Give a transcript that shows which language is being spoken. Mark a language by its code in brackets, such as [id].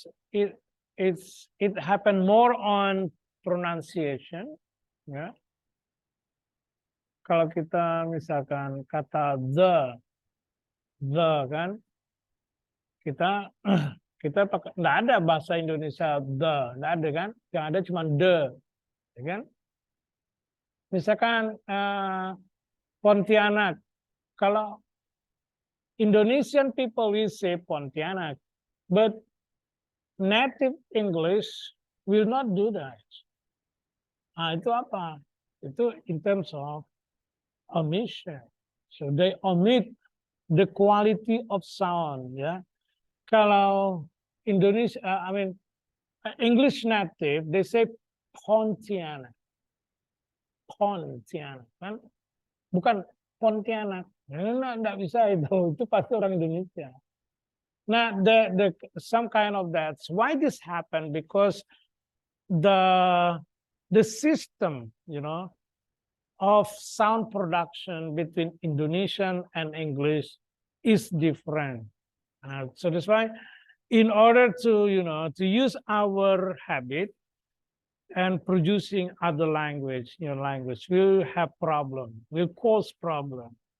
[en] It happened more on pronunciation. [id] Ya. Kalau kita misalkan kata the kan, kita pakai, nggak ada bahasa Indonesia the, nggak ada kan, yang ada cuma the, ya kan? Misalkan [en] Pontianak, [id] kalau [en] Indonesian people will say Pontianak, but native English will not do that. [id] Nah, itu apa? Itu [en] in terms of omission. So they omit the quality of sound, ya. [id] Kalau Indonesia, [en] English native, they say Pontianak. [id] Pontianak, kan? Bukan Pontianak. Nah, nggak bisa itu pasti orang Indonesia. [en] Nah, some kind of that. Why this happened? Because the system, of sound production between Indonesian and English is different. So that's why, in order to use our habit and producing other language, will have problem, will cause problem.